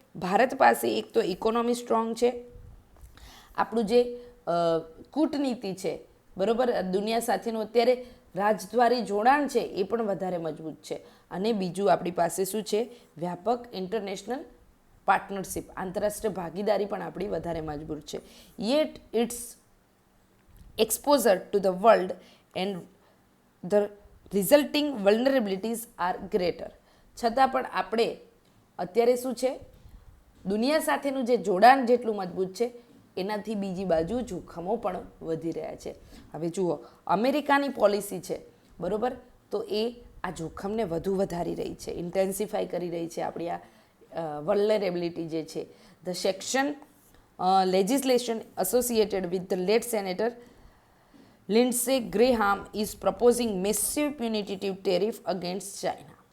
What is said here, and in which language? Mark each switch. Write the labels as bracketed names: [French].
[Gujarati] ભારત પાસે એક તો ઇકોનોમી સ્ટ્રોંગ છે, આપણું જે કૂટનીતિ છે, બરાબર, દુનિયા સાથેનું અત્યારે રાજદ્વારી જોડાણ છે એ પણ વધારે મજબૂત છે. અને બીજું આપણી પાસે શું છે, વ્યાપક ઇન્ટરનેશનલ પાર્ટનરશિપ, આંતરરાષ્ટ્રીય ભાગીદારી પણ આપણી વધારે મજબૂત છે. [English] Yet it's exposure to the world and the resulting vulnerabilities are greater. [Gujarati] છતાં પણ આપણે અત્યારે શું છે, દુનિયા સાથેનું જે જોડાણ જેટલું મજબૂત છે એનાથી બીજી બાજુ જોખમો પણ વધી રહ્યા છે. હવે જુઓ, અમેરિકાની પોલિસી છે, બરાબર, તો એ આ જોખમને વધુ વધારી રહી છે, ઇન્ટેન્સિફાઈ કરી રહી છે આપણી આ વલ્નરેબિલિટી જે છે. [English] The section legislation associated with the late Senator Lindsey Graham is proposing massive punitive tariff against China.